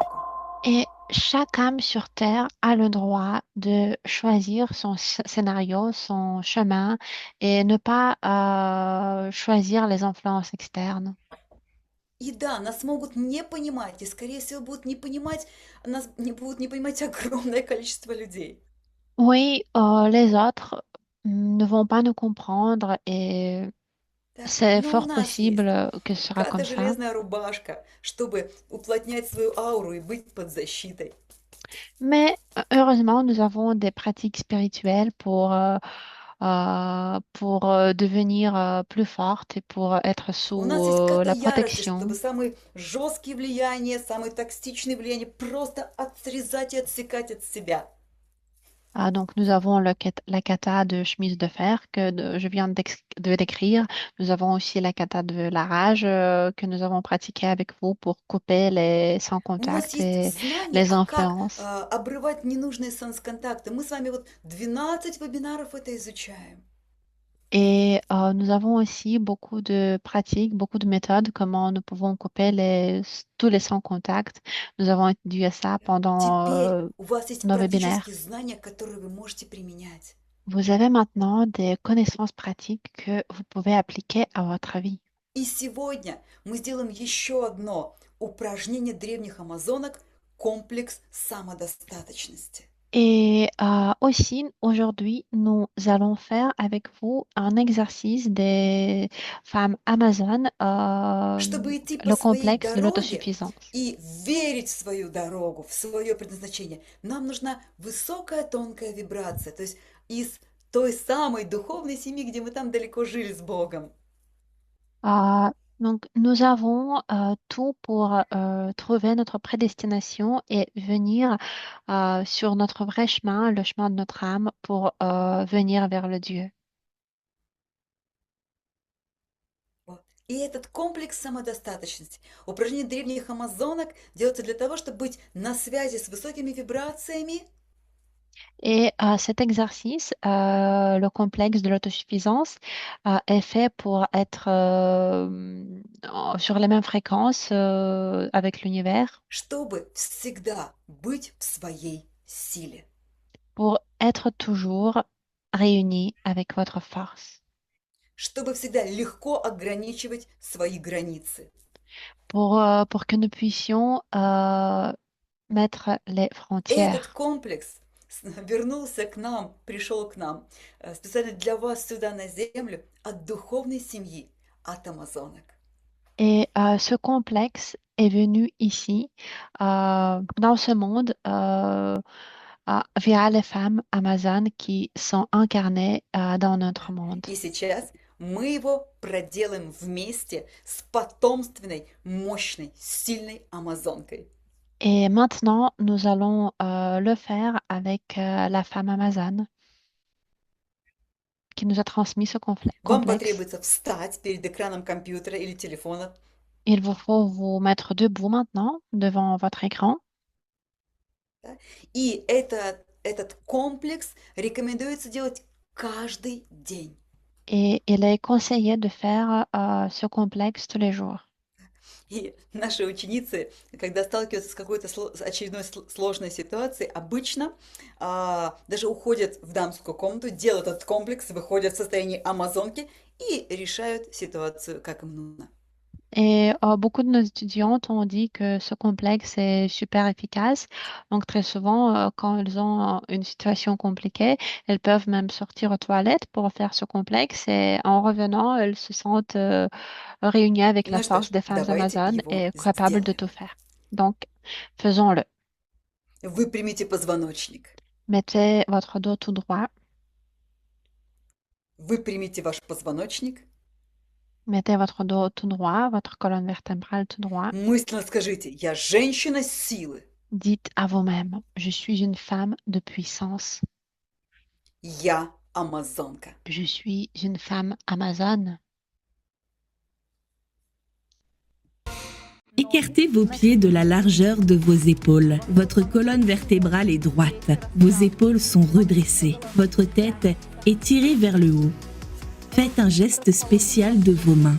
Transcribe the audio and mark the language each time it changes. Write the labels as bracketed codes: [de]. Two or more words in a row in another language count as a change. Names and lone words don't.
[fr] Et chaque âme sur Terre a le droit de choisir son scénario, son chemin et ne pas choisir les influences externes. [ru] И да, нас могут не понимать, и, скорее всего, будут не понимать, нас не будут не понимать огромное количество людей. [fr] Oui, les autres ne vont pas nous comprendre et [ru] Да? [fr] c'est [ru] Но у [fr] fort [ru] нас есть [fr] possible que ce sera [ru] какая-то [fr] comme ça. [ru] железная рубашка, чтобы уплотнять свою ауру и быть под защитой. [fr] Mais heureusement, nous avons des pratiques spirituelles pour pour devenir plus forte et pour être [ru] У [fr] sous [ru] нас есть ката [fr] la [ru] ярости, чтобы [fr] protection. [ru] самые жесткие влияния, самые токсичные влияния просто отрезать и отсекать от себя. [fr] Donc, nous avons la kata de chemise de fer je viens de décrire. Nous avons aussi la kata de la rage que nous avons pratiqué avec vous pour couper les sans [ru] У нас [fr] contact [ru] есть [fr] et [ru] знания, [fr] les [ru] а как [fr] influences. [ru] обрывать ненужные контакты. Мы с вами вот 12 вебинаров это изучаем. [fr] Et nous avons aussi beaucoup de pratiques, beaucoup de méthodes, comment nous pouvons couper tous les sans contact. Nous avons étudié ça pendant [ru] Теперь у вас есть [fr] nos [ru] практические [fr] webinaires. [ru] знания, которые вы можете применять. [fr] Vous avez maintenant des connaissances pratiques que vous pouvez appliquer à votre vie. [ru] И сегодня мы сделаем еще одно упражнение древних амазонок комплекс самодостаточности. [fr] Et aussi, aujourd'hui, nous allons faire avec vous un exercice des femmes amazones, [ru] Чтобы идти по [fr] le [ru] своей [fr] complexe de [ru] дороге [fr] l'autosuffisance. [ru] и верить в свою дорогу, в свое предназначение, нам нужна высокая тонкая вибрация, то есть из той самой духовной семьи, где мы там далеко жили с Богом. [fr] Euh, donc, nous avons tout pour trouver notre prédestination et venir sur notre vrai chemin, le chemin de notre âme, pour venir vers le Dieu. [ru] Вот. И этот комплекс самодостаточности, упражнения древних амазонок делаются для того, чтобы быть на связи с высокими вибрациями. [fr] Et cet exercice, le complexe de l'autosuffisance, est fait pour être sur les mêmes fréquences avec l'univers, [ru] Чтобы всегда быть в своей силе. [fr] pour être toujours réunis avec votre force, [ru] Чтобы всегда легко ограничивать свои границы. [fr] pour que nous puissions mettre les frontières. [ru] Этот комплекс вернулся к нам, пришел к нам специально для вас сюда на землю от духовной семьи, от амазонок. [fr] Et ce complexe est venu ici, dans ce monde, via les femmes amazones qui sont incarnées dans notre monde. [ru] И сейчас мы его проделаем вместе с потомственной, мощной, сильной амазонкой. [fr] Et maintenant, nous allons le faire avec la femme amazone qui nous a transmis ce [ru] Вам [fr] complexe. [ru] потребуется встать перед экраном компьютера или телефона, [fr] Il vous faut vous mettre debout maintenant devant votre écran. [ru] да? И этот комплекс рекомендуется делать каждый день. [fr] Et il est conseillé de faire ce complexe tous les jours. [ru] И наши ученицы, когда сталкиваются с какой-то очередной сложной ситуацией, обычно даже уходят в дамскую комнату, делают этот комплекс, выходят в состоянии амазонки и решают ситуацию, как им нужно. [fr] Et beaucoup de nos étudiantes ont dit que ce complexe est super efficace. Donc très souvent, quand elles ont une situation compliquée, elles peuvent même sortir aux toilettes pour faire ce complexe. Et en revenant, elles se sentent réunies avec la [ru] Ну что [fr] force [ru] ж, [fr] des femmes [ru] давайте [fr] amazones [ru] его [fr] et capables de [ru] сделаем. [fr] tout faire. Donc, faisons-le. [ru] Выпрямите позвоночник, [fr] Mettez votre dos tout droit. [ru] выпрямите ваш позвоночник, [fr] Mettez votre dos tout droit, votre colonne vertébrale tout droit. [ru] мысленно скажите: «Я женщина силы, [fr] Dites à vous-même, je suis une femme de puissance. [ru] я амазонка». [fr] Je suis une femme amazone. Écartez vos pieds de la largeur de vos épaules. Votre colonne vertébrale est droite. Vos épaules sont redressées. Votre tête est tirée vers le haut. Faites un geste spécial de vos mains.